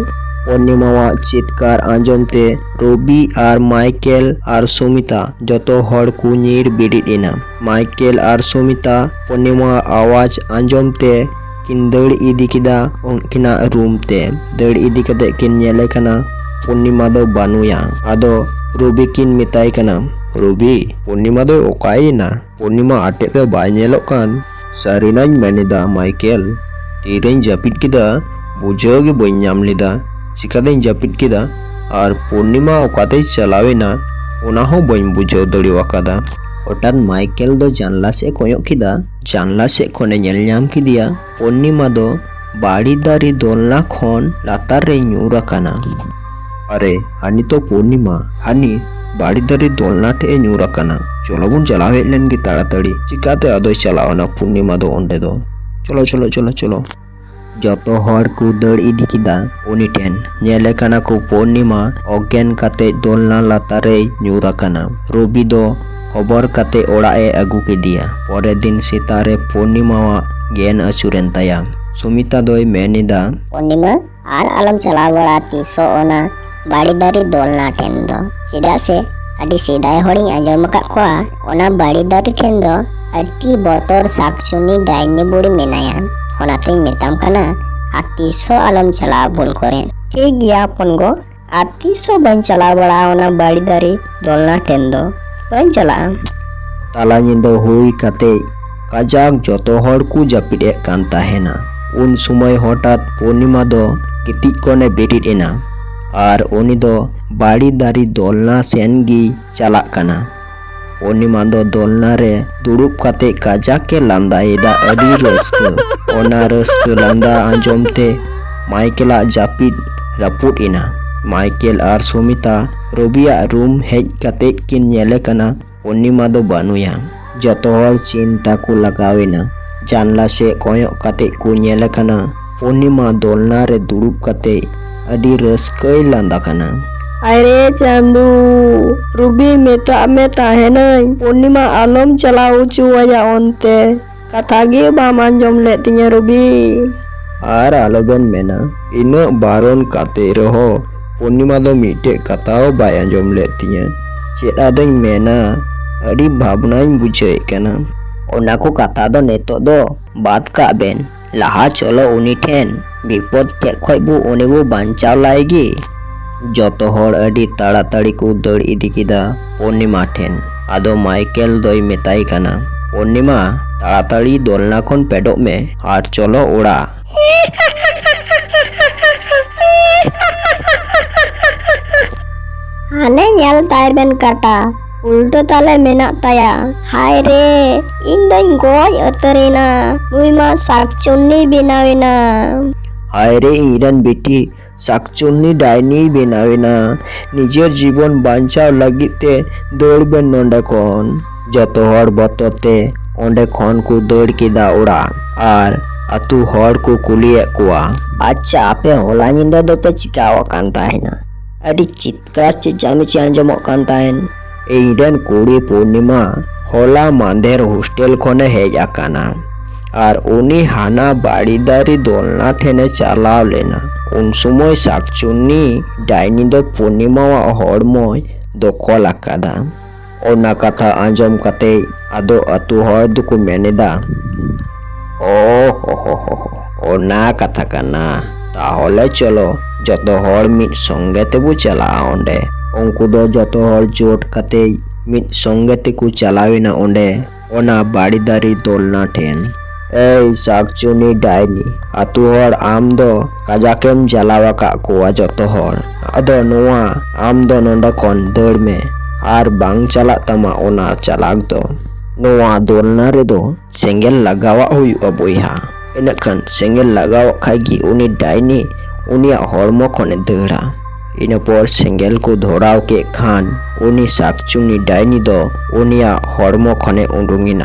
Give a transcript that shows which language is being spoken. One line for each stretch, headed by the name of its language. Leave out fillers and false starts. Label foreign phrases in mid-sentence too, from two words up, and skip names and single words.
Santali: Purnima wa chitkar anjom te Ruby ar Michael ar Sumita joto hor ku nyir bidit ina. Michael ar Sumita Purnima awaj anjom te kin dad idi kida unkina room te. Dad idi kate kin nyele kana Purnima do banuya. Ado Ruby kin mitai kana, Ruby, Purnima do okaina. Purnima atek re bai nyelok kan. Sarinany menida Michael. Tireñ japit kida bujhaw ge bañ nyam leda. Chikateñ japit kida ar Purnima okatei chalawena ona ho bañ bujhaw dariwa kada. Hotat Michael do janla se koyok kida. Janla se khone nyel nyam kidiya Purnima do bari dari dolna khon latar re nyur akana. Are hani to Purnima, hani bari dari dolna te nyur akana. Cholo bun chalaw hej len gi taratari. Chikate adoy chalawna Purnima do onde do. Cholo. Joto hor ku dad idi kida uni ten. Nyele kana ku Purnima ogen kate dolna latare nyur akana. Ruby do hobor kate orak e agu kidiya. Pore din sitare Purnima wa gen achuren taya. Sumita doy menida. Purnima ar alam chala bora tiso ona bari dari dolna ten do. Cheda se adi sedai horiñ anjom akad koa ona bari dari ten do adi botor sakchuni daini buri menaya. Onateñ metam kana ar tiso alam chala bul kore. Thik gya pon go ar tiso bañ chala bora ona bari dari dolna ten do. Bañ chala. Tala nyinda hui kate kajak joto hor ku japid ek kan tahena. Un sumai hotat Purnima do gitik kone berit ena. Ar uni do bari dari dolna sen gi chalak kana. Purnima do dolna re durup kate kajak ke landa eda adi raska. Ona raska landa anjom te Michael ak japid raput ina. Michael ar Sumita Ruby ak room hej kate kin nyele kana Purnima do banuya. Joto hor cinta ku lagawena. Janla se koyok kate ku nyele kana Purnima dolna re durup kate adi raskay landa kana. Aire Chandu, Ruby meta tahenai. Purnima alom chala ucu waya onte. Kathage ba manjom letinya Ruby. Ar aloben mena ina baron kate reho Purnima do mite katao bai anjom letinya. Chet adoñ mena adi bhabnañ bujhaw kana. Ona ko katha do netok do bad kak ben. Laha cholo uni ten bipod tek khoj bu uni bu banchaw laigi. Joto hor adi taratari ku dad idi kida Purnima ten. Ado Michael doy metai kana, Purnima taratari dolna khon pedok me ar cholo orak. Hane nyel tay ben kata ulto tale menak taya. Hai re, ing doñ goj utarina. Nui ma sakchunni binawina. Hai re iran beti sakchunni daini benawena. Nijer jibon banchaw lagit te dad ben nonde khon. Joto hor botor te onde khon ku dad kida orak ar atu hor ku kuliek koa. Acha ape hola nyinda do pe chikaw akan tahena. Adi chitkar chechamichi anjomok kan tahen. Iran kuri Purnima hola mandher hostel khone hej akana. Ar uni hana bari dari dolna thene chalaw lena. Un sumoy sakchunni daini do Purnima wa hormoy dokol akada. Ona katha anjom kate ado atu hor duku menida. Ona katha kana. Tahole cholo joto hor mid songe tebu chala onde. Unku do joto hor jot kate mid songe te ku chalawena onde. Ona bari dari dolna ten. Ei sakchuni daini, atu hor am do kajakem jalawa kak kowa joto hor. Ado noa am do nonda kon dar me ar bang chalak tama ona chalak do. Noa dolna redo senggel lagawa huyuga boyha. Enakan senggel lagawa kagi uni daini uniak hormo kone dara. Ina por senggel ko dhorau ke khan uni sakchuni daini do uniak hormo kone undungina.